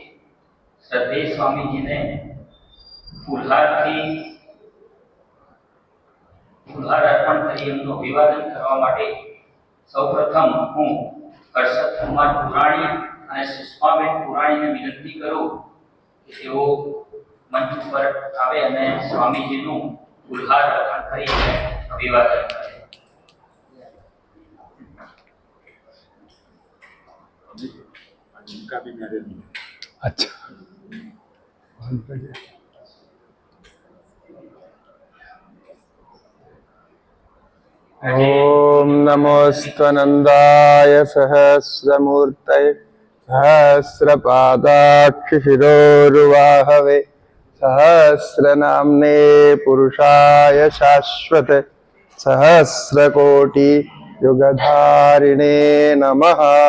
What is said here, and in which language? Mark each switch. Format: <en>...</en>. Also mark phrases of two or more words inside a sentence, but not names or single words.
<gu>શ્રદ્ધેય સ્વામીજીને ફૂલહાર અર્પણ કરી એમનું અભિવાદન કરવા માટે સૌપ્રથમ હું હર્ષદ કુમાર પુરાણી અને સુષ્માબેન પુરાણીને વિનંતી કરું કે તેઓ મંચ ઉપર આવે અને સ્વામીજીનું ફૂલહાર અર્પણ કરીને અભિવાદન કરે.</gu> <sa>अच्छा ओम नमोस्तनंदाय सहस्रमूर्तये सहस्रपादाक्षिशिरोरुवाहवे सहस्रनाम्ने पुरुषाय शाश्वत सहस्रकोटि युगधारिणे नमः.</sa>